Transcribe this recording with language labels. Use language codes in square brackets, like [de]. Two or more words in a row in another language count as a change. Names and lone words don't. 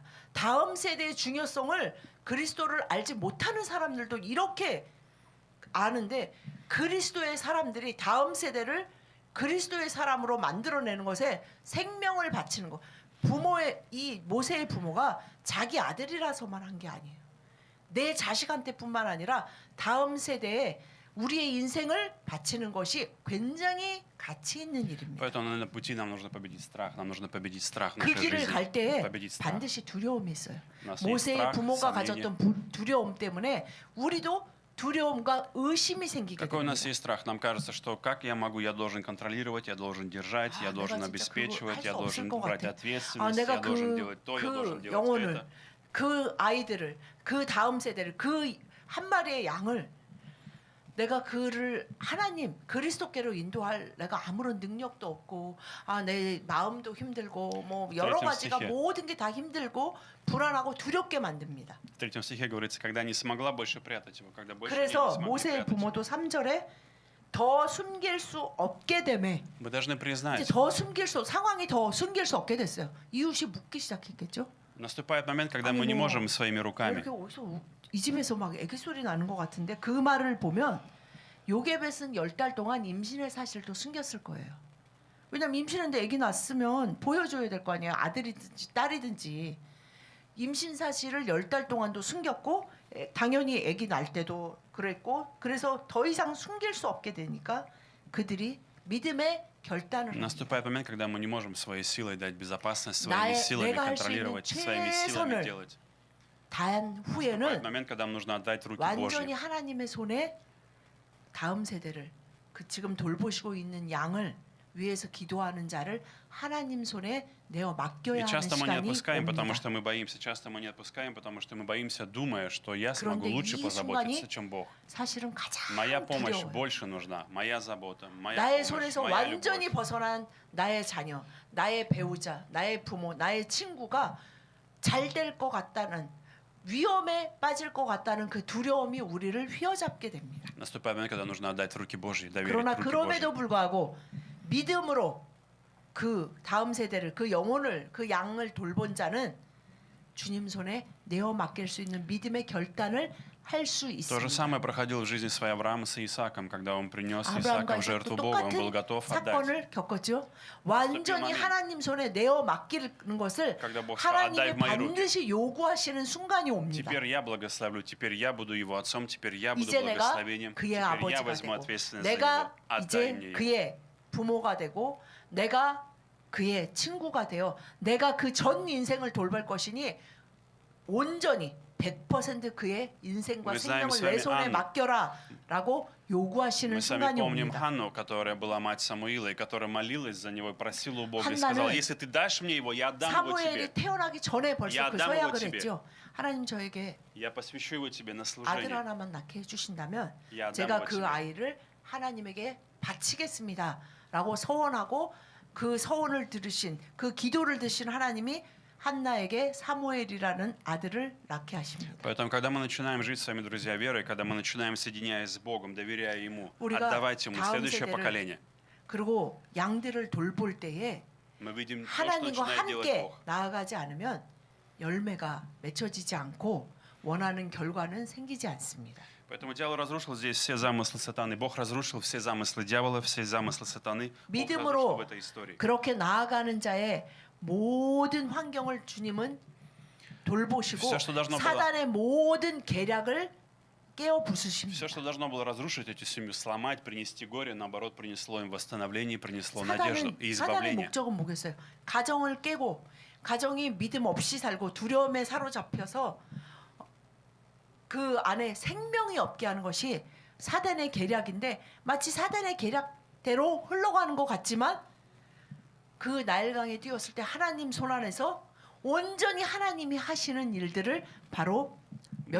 [ko] 다음 세대의 중요성을 그리스도를 알지 못하는 사람들도 이렇게 아는데 그리스도의 사람들이 다음 세대를 그리스도의 사람으로 만들어내는 것에 생명을 바치는 것. 부모의 이 모세의 부모가 자기 아들이라서만 한 게 아니에요. 내 자식한테뿐만 아니라 다음 세대에 우리의 인생을 바치는 것이 굉장히 가치 있는 일입니다. [ru] Поэтому на пути нам нужно победить страх. Нам нужно победить страх в [ko] 그 [ru] нашей [ko] 길을 [ru] жизни. [ko] 갈 때에 [ru] Победить страх. [ko] 반드시 두려움이 있어요. [ru] У нас есть [ko] 모세의 [ru] страх, [ko] 부모가 [ru] сомнение. [ko] 가졌던 두려움 때문에 우리도 두려움과 의심이 생기게 [ru] Какой у нас [ko] 됩니다. [ru] есть страх? Нам кажется, что как я могу, я должен контролировать, я должен держать, я должен [ko] 내가 진짜 그거 [ru] обеспечивать, [ko] 할 [ru] я [ko] 수 없을 [ru] должен [ko] 것 [ru] брать [ko] 같아. [ru] ответственность, [ko] 내가 [ru] я должен делать то, я должен [ko] 그 [ru] делать [ko] 영혼을 [ru] это. [ko] 그 아이들을 그 다음 세대를 그 한 마리의 양을 내가 그를 하나님 그리스도께로 인도할 내가 아무런 능력도 없고 내 마음도 힘들고 뭐 여러 가지가 모든 게 다 힘들고 불안하고 두렵게 만듭니다. [ru] В третьем стихе говорится, когда не смогла больше прятать его, когда больше не [ko] 그래서 [ru] смогли [ko] 모세의 [ru] прятать его. [ko] 부모도 3절에 더 숨길 수 없게 되매 [ru] Мы должны [ko] 이제 [ru] признать, [ko] 더 숨길 수 상황이 더 숨길 수 없게 됐어요. 이웃이 묻기 시작했겠죠. [ru] наступает момент, когда [ko] 아니, [ru] мы не [ko] 뭐, [ru] можем своими руками. [ko] 이렇게 어디서 이 집에서 막 애기 소리 나는 것 같은데 그 말을 보면 요게벳은 10달 동안 임신의 사실도 숨겼을 거예요. 왜냐면 임신했는데 애기 낳았으면 보여줘야 될 거 아니에요. 아들이든지 딸이든지. 임신 사실을 10달 동안도 숨겼고 당연히 애기 낳을 때도 그랬고 그래서 더 이상 숨길 수 없게 되니까 그들이 믿음의 결단을 [ru] Наступает момент, когда мы не можем своей силой дать безопасность, своими [ko] 나의- [ru] силами [ko] 내가 할수 있는 [ru] контролировать, своими силами [ko] 최선을 [ru] делать. [ko] 다한 [ru] Наступает [ko] 후에는 [ru] момент, когда нам нужно отдать в руки [ko] 완전히 [ru] Божьи. [ko] 하나님의 손에 다음 세대를 그 지금 돌보시고 있는 양을 위해서 기도하는 자를 하나님 손에 내어 맡겨야 [ru] И [ko] 하는 [ru] часто мы не [ko] 시간이 [ru] отпускаем, потому [ko] 옵니다. [ru] что мы боимся. Часто мы не отпускаем, потому что мы боимся, думая, что я смогу [ko] 그런데 [ru] лучше [ko] 이 [ru] позаботиться, [ko] 순간이 [ru] чем Бог. [ko] 사실은 가장 [ru] Моя помощь [ko] 두려워요. [ru] больше нужна. Моя забота, моя [ko] 나의 [ru] помощь, [ko] 손에서 [ru] моя [ko] 완전히 [ru] любовь. [ko] 벗어난 나의 자녀, 나의 배우자, 나의 부모, 나의 친구가 잘 될 것 같다는 위험에 빠질 것 같다는 그 두려움이 우리를 휘어잡게 됩니다. [ru] Наступает момент, когда нужно отдать в руки Божьи, доверить [ko] 그러나 [ru] в руки Божьи. [ko] 그럼에도 불구하고 믿음으로 그 다음 세대를 그 영혼을 그 양을 돌본 자는 주님 손에 내어 맡길 수 있는 믿음의 결단을 할 수 [ru] То же [ko] 있습니다. [ru] самое проходило в жизни своей Авраама с Исааком, когда он принес [ko] 아브라함과 [ru] Исаака в жертву [ko] 이삭도 [ru] Богу, он был [ko] 똑같은 [ru] готов отдать. [ko] 사건을 겪었죠. 완전히 하나님 손에 내어 맡기는 것을 [ru] Когда Бог [ko] 하나님이 [ru] сказал, отдай в мои руки. [ko] 반드시 요구하시는 순간이 옵니다. [ru] Теперь я благословлю, теперь я буду его отцом, теперь я буду [ko] 이제 내가 [ru] благословением, [ko] 그의 [ru] теперь я [ko] 아버지가 [ru] возьму [ko] 되고 [ru] ответственность за него. [ko] 내가 [ru] Отдай [ko] 이제 [ru] мне его. [ko] 그의 부모가 되고 내가 그의 친구가 되어 내가 그 전 인생을 돌볼 것이니 온전히 100% 그의 인생과 [ru] Мы знаем [ko] 생명을 [ru] с [ko] 내 [ru] вами [ko] 손에 [ru] Анну. [ko] 맡겨라라고 요구하시는 [ru] Мы с вами [ko] 순간이 [ru] помним [ko] 옵니다. [ru] Ханну, которая была мать Самуила, и которая молилась за него, и просила у Бога, и [ko] 한나는 [ru] сказала, если ты дашь мне его, я отдам его [ko] 사무엘이 [ru] тебе. [ko] 태어나기 전에 벌써 야, 그 [ru] отдам его [ko] 서약을 [ru] тебе. [ko] 했죠. 하나님 저에게 [ru] Я посвящу его тебе на [ko] 아들 [ru] служение. [ko] 하나만 낳게 해주신다면 야, 제가 [ru] отдам его [ko] 그 [ru] тебе. [ko] 아이를 하나님에게 바치겠습니다라고 서원하고 그 서원을 들으신 그 기도를 드신 하나님이 한나에게 사무엘이라는 아들을 낳게 하십니다. [ru] Поэтому, когда мы начинаем жить с вами, друзья, верой, когда мы начинаем соединяясь с Богом, доверяя Ему, [ko] 우리가 [ru] отдавать Ему [ko] 다음 [ru] следующее [ko] 세대를 [ru] поколение, [ko] 그리고 양들을 돌볼 때에 [ru] мы видим то, что [ko] 하나님과 [ru] начинает делать [ko] 함께 [ru] Бог. [ko] 나아가지 않으면 열매가 맺혀지지 않고 원하는 결과는 생기지 않습니다. [ru] Поэтому дьявол разрушил здесь все замыслы сатаны. Бог разрушил все замыслы дьявола, все замыслы сатаны. Бог разрушил [ko] 믿음으로 [ru] в этой истории. [ko] 그렇게 나아가는 자의 모든 환경을 주님은 돌보시고 [ru] Все, что должно было- [ko] 사단의 모든 계략을 깨어 부수십니다. [ru] Все, что должно было разрушить эту семью, сломать, принести горе, наоборот, принесло им восстановление, принесло надежду и [ko] 사단의 [ru] избавление. [ko] 목적은 뭐겠어요? 가정을 깨고 가정이 믿음 없이 살고 두려움에 사로잡혀서 그 안에 생명이 없게 하는 것이 사단의 계략인데 마치 사단의 계략대로 흘러가는 것 같지만 그 나일강에 뛰었을 때 하나님 손 안에서 온전히 하나님이 하시는 일들을 바로 몇